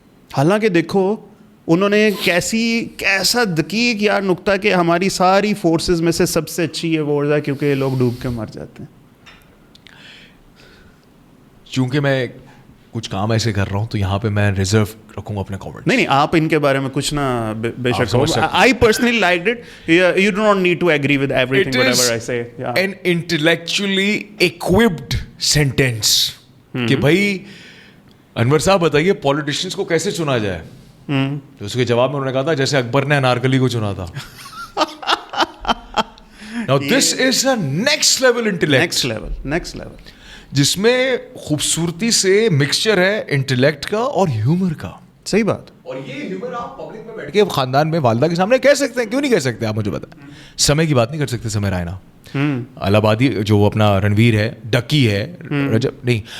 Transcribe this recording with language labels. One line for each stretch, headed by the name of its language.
Urdu: حالانکہ دیکھو انہوں نے کیسا دقیق یار نکتہ کہ ہماری ساری فورسز میں سے سب سے اچھی ہے وہ ہے کیونکہ یہ لوگ ڈوب کے مر جاتے ہیں. چونکہ میں کچھ کام ایسے کر رہا ہوں تو یہاں پہ میں ریزرو رکھوں گا اپنے کامنٹ. نہیں آپ ان کے بارے میں کچھ نہ بے شک.
English: I personally liked it. You do not need to agree with everything whatever I say. An intellectually equipped sentence
Urdu: کہ بھائی انور صاحب بتائیے پولیٹیشینس کو کیسے چنا جائے. تو اس کے جواب میں انہوں نے کہا تھا جیسے اکبر نے انارکلی کو چنا تھا.
English: Now this is a next level intellect. Next level.
Urdu: جس میں خوبصورتی سے مکسچر ہے انٹلیکٹ کا اور ہیومر کا. صحیح بات. اور یہ ہیومر آپ پبلک میں بیٹھ کے خاندان میں والدہ کے سامنے کہہ سکتے ہیں, کیوں نہیں کہہ سکتے آپ مجھے بتائیں. سمے کی بات نہیں کر سکتے, سمے رائنا الہ آبادی جو اپنا رنویر ہے, ڈکی ہے, رجب نہیں.